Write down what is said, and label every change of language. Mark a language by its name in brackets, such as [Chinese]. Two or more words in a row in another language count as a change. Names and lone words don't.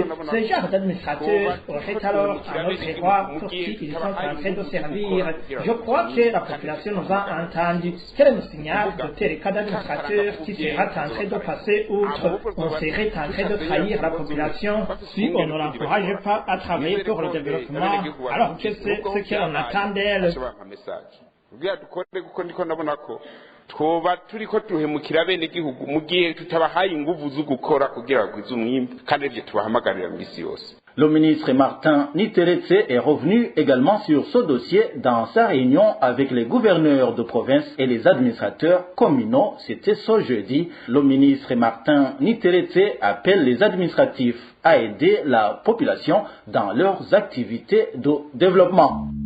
[French] Ce genre d'administrateur aurait alors un autre roi pour qui ils sont en train de servir Je crois que la population nous a entendus. Quel est le signal de tel cas d'administrateur qui sera tenté de passer outre? On serait tenté de trahir la population si on ne l'encourage pas à travailler pour le développement, alors que c'est ce qu'on attend d'elle. [Rundi] twoba turiko duhemukira bene gihugu mu gihe tutabahaye inguvu zo gukora kugira bagwize umwimbu kandi ivyo tubahamagarira misi yose. [French] Le ministre Martin Niteretse est revenu également sur ce dossier dans sa réunion avec les gouverneurs de province et les administrateurs communaux. C'était ce jeudi. Le ministre Martin Niteretse appelle les administratifs à aider la population dans leurs activités de développement.